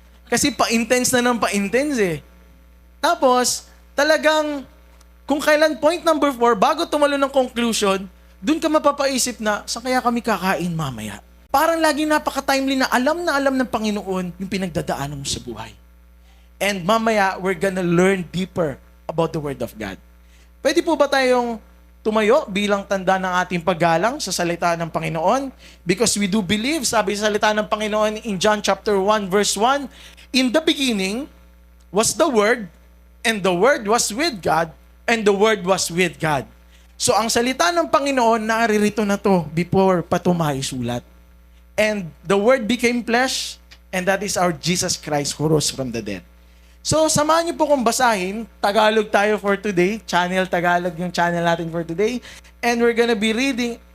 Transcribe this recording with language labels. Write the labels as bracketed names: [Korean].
[Filipino] Kasi pa-intense na ng pa-intense eh. Tapos, talagang, kung kailan point number 4, bago tumalo ng conclusion, dun ka mapapaisip na, saan kaya kami kakain mamaya? Parang lagi napaka-timely na alam ng Panginoon yung pinagdadaanan mo sa buhay. [English] And [Filipino] mamaya, [English] we're gonna learn deeper about the Word of God. [Filipino] Pwede po ba tayong tumayo bilang tanda ng ating paggalang sa salita ng Panginoon? [English] Because we do believe, [Filipino] sabi sa salita ng Panginoon [English] in John chapter 1 verse 1, in the beginning was the Word, and the Word was with God, and the Word was with God. [Filipino] So ang salita ng Panginoon, naririto na to before pa ito maisulat. [English] And the Word became flesh, and that is our Jesus Christ who rose from the dead. [Filipino] So, samahan niyo po kong basahin. Tagalog tayo [English] for today. Channel Tagalog [Filipino] yung channel natin [English] for today. And we're gonna be reading.